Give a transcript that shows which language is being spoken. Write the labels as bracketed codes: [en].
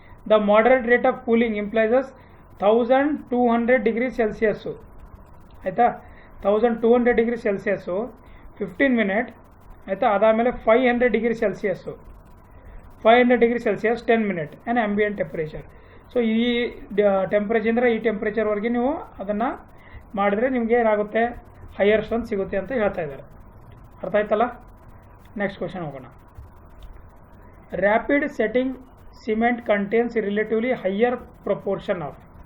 [en] The moderate rate of cooling implies 1200 degree Celsius ಆಯಿತಾ. 1200 degree Celsius 15 minutes ಆಯಿತಾ. ಅದಾದಮೇಲೆ 500 degree Celsius 500 degree Celsius 10 minutes and ambient temperature. [kn] So ಈ ಟೆಂಪ್ರೇಚರಿಂದ ಈ ಟೆಂಪ್ರೇಚರ್ವರೆಗೆ ನೀವು ಅದನ್ನು ಮಾಡಿದರೆ ನಿಮಗೆ ಏನಾಗುತ್ತೆ, ಹೈಯರ್ ಸ್ಟ್ರೆಂತ್ ಸಿಗುತ್ತೆ ಅಂತ ಹೇಳ್ತಾ ಇದ್ದಾರೆ. ಅರ್ಥ ಆಯ್ತಲ್ಲ? ನೆಕ್ಸ್ಟ್ ಕ್ವಶನ್ ಹೋಗೋಣ. [en] Rapid setting cement contains relatively higher proportion of.